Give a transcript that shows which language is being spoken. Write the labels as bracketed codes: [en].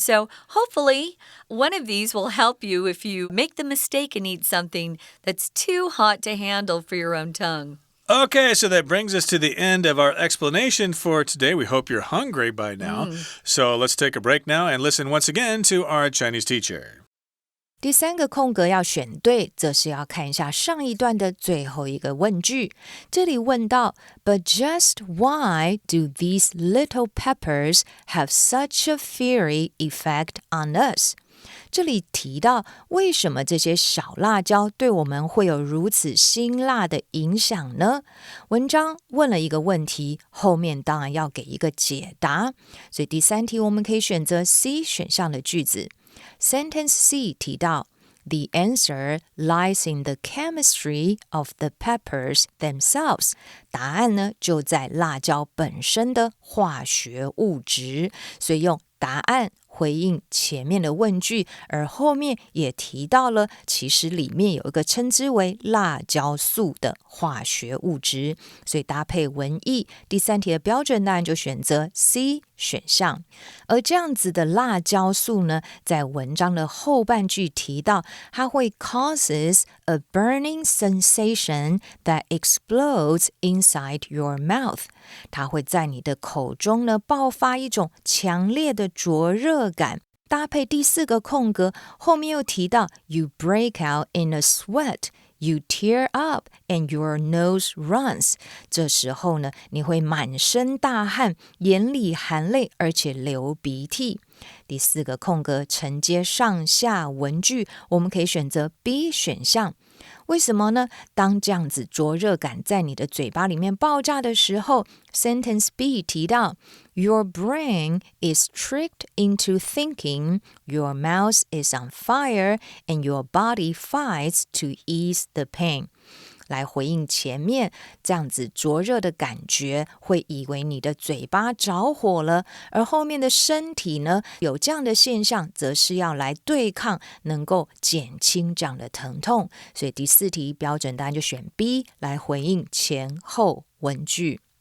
[en] So hopefully one of these will help you if you make the mistake and eat something that's too hot to handle for your own tongue. Okay, so that brings us to the end of our explanation for today. We hope you're hungry by now. So let's take a break now and listen once again to our Chinese teacher. [zh] 第三个空格要选对，则是要看一下上一段的最后一个问句。这里问到 [en] But just why do these little peppers have such a fiery effect on us? [zh] 这里提到为什么这些小辣椒对我们会有如此辛辣的影响呢？文章问了一个问题，后面当然要给一个解答，所以第3题我们可以选择 C 选项的句子。 [en] Sentence C [zh] 提到 [en] The answer lies in the chemistry of the peppers themselves. [zh] 答案呢就在辣椒本身的化学物质，所以用答案回应前面的问句，而后面也提到了，其实里面有一个称之为辣椒素的化学物质，所以搭配文意，第3题的标准答案就选择 C 选项。而这样子的辣椒素呢，在文章的后半句提到，它会 [en] causes a burning sensation that explodes inside your mouth. [zh] 它会在你的口中呢爆发一种强烈的灼热感。搭配第4个空格，后面又提到 [en] You break out in a sweat, you tear up, and your nose runs. [zh] 这时候呢，你会满身大汗，眼里含泪，而且流鼻涕。第4个空格承接上下文句，我们可以选择 B 选项。为什么呢？当这样子灼热感在你的嘴巴里面爆炸的时候， Sentence B 提到 [en] Your brain is tricked into thinking your mouth is on fire and your body fights to ease the pain. [zh] 来回应前面这样子灼热的感觉，会以为你的嘴巴着火了，而后面的身体呢，有这样的现象，则是要来对抗，能够减轻这样的疼痛。所以第4题标准答案就选 B 来回应前后文句。